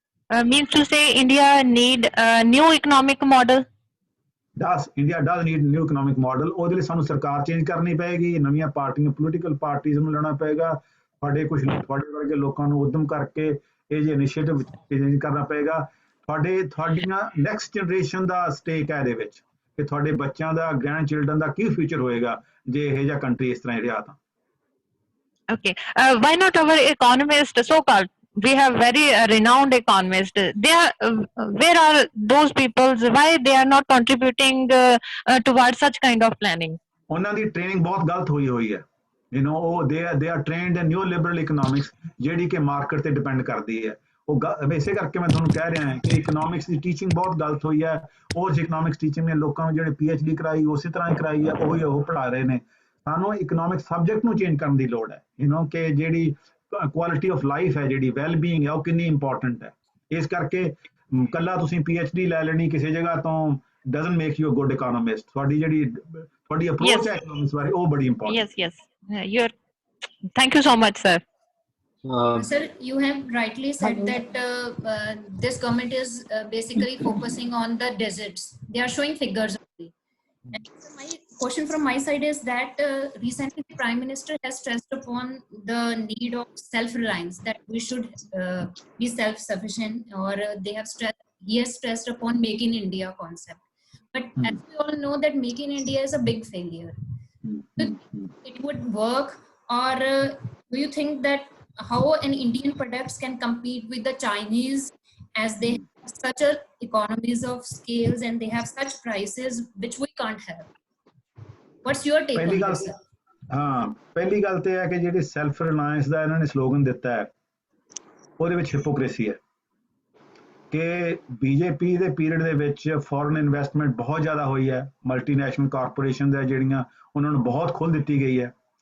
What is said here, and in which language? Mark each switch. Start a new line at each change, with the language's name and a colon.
English: Means to say India need a new economic model? India does need new economic model.
Punjabi: ਉਹਦੇ ਲਈ ਸਾਨੂੰ ਸਰਕਾਰ change ਕਰਨੀ ਪਏਗੀ, ਨਵੀਆਂ ਪਾਰਟੀਆਂ ਪੋਲੀਟੀਕਲ ਪਾਰਟੀਜ਼ ਨੂੰ ਲੈਣਾ ਪਏਗਾ, ਤੁਹਾਡੇ ਵਰਗੇ ਲੋਕਾਂ ਨੂੰ ਉਦਮ ਕਰਕੇ ਇਹ ਜਿਹੇ ਇਨੀਸ਼ੀਏਟਿਵ ਚੇਂਜ ਕਰਨਾ ਪਏਗਾ। ਤੁਹਾਡੀਆਂ ਨੈਕਸਟ ਜਨਰੇਸ਼ਨ ਦਾ ਸਟੇਕ ਹੈ ਇਹਦੇ ਵਿੱਚ, ਕਿ ਤੁਹਾਡੇ ਬੱਚਿਆਂ ਦਾ, ਗ੍ਰੈਂਡ ਚਿਲਡਰਨ ਦਾ ਕੀ ਫਿਊਚਰ ਹੋਏਗਾ ਜੇ ਇਹ ਜਿਹਾ ਕੰਟਰੀ ਇਸ ਤਰ੍ਹਾਂ ਹੀ ਰਿਹਾ ਤਾਂ।
English: Okay, why not our economists, so-called, we have very renowned economists, they are where are those people, why they are not contributing towards such kind of planning?
Punjabi: ਉਹਨਾਂ ਦੀ training ਬਹੁਤ ਗਲਤ ਹੋਈ ਹੈ, ਯੂ نو, ਉਹ
English: they are trained in new liberal economics,
Punjabi: ਜਿਹੜੀ ਕਿ market ਤੇ depend ਕਰਦੀ ਹੈ। ਉਹ ਇਸੇ ਕਰਕੇ ਮੈਂ ਤੁਹਾਨੂੰ ਕਹਿ ਰਿਹਾ ਹਾਂ ਕਿ ਇਕਨੋਮਿਕਸ ਦੀ ਟੀਚਿੰਗ ਬਹੁਤ ਗਲਤ ਹੋਈ ਹੈ। ਉਹ ਇਕਨੋਮਿਕਸ ਟੀਚਿੰਗ ਨੇ ਲੋਕਾਂ ਨੂੰ ਜਿਹੜੇ PhD ਕਰਾਈ ਉਸੇ ਤਰ੍ਹਾਂ ਹੀ ਕਰਾਈ ਹੈ, ਉਹੀ ਉਹ ਪੜ੍ਹਾ ਰਹੇ ਨੇ। ਸਾਨੂੰ ਇਕਨੋਮਿਕ ਸਬਜੈਕਟ ਨੂੰ ਚੇਂਜ ਕਰਨ ਦੀ ਲੋੜ ਹੈ, ਯੂ نو, ਕਿ ਜਿਹੜੀ ਕੁਆਲਿਟੀ ਆਫ ਲਾਈਫ ਹੈ, ਜਿਹੜੀ ਵੈਲ ਬੀਇੰਗ ਹੈ, ਉਹ ਕਿੰਨੀ ਇੰਪੋਰਟੈਂਟ ਹੈ। ਇਸ ਕਰਕੇ ਕੱਲਾ ਤੁਸੀਂ PhD ਲੈ ਲੈਣੀ ਕਿਸੇ ਜਗ੍ਹਾ ਤੋਂ
English: doesn't make you a good economist.
Punjabi: ਤੁਹਾਡੀ approach ਹੈ economics ਬਾਰੇ, ਉਹ ਬੜੀ important।
English: Yes, thank you so much, sir. Sir, you have rightly said that this government is basically focusing on the deserts. They are showing figures only. And so my question from my side is that recently the Prime Minister has stressed upon the need of self-reliance, that we should be self-sufficient, or he has stressed upon Make in India concept. But as we all know that Make in India is a big failure. It would work, or do you think that how an Indian products can compete with the Chinese, as they have such a economies of scales and they have such prices which we can't have? What's your take on this?
Punjabi: ਪਹਿਲੀ ਗੱਲ ਤੇ ਹੈ ਕਿ ਜਿਹੜੀ self Reliance ਦਾ ਇਹਨਾਂ ਨੇ slogan ਦਿੱਤਾ ਹੈ, ਉਹਦੇ ਵਿੱਚ ਹਿਪੋਕ੍ਰੇਸੀ ਹੈ ਕਿ BJP ਦੇ ਪੀਰੀਅਡ ਦੇ ਵਿੱਚ ਫੋਰਨ ਇਨਵੈਸਟਮੈਂਟ ਬਹੁਤ ਜ਼ਿਆਦਾ ਹੋਈ ਹੈ, ਮਲਟੀਨੈਸ਼ਨਲ ਕਾਰਪੋਰੇਸ਼ਨ ਦਾ ਜਿਹੜੀਆਂ ਉਹਨਾਂ ਨੂੰ ਬਹੁਤ ਖੁੱਲ੍ਹ ਦਿੱਤੀ ਗਈ ਹੈ।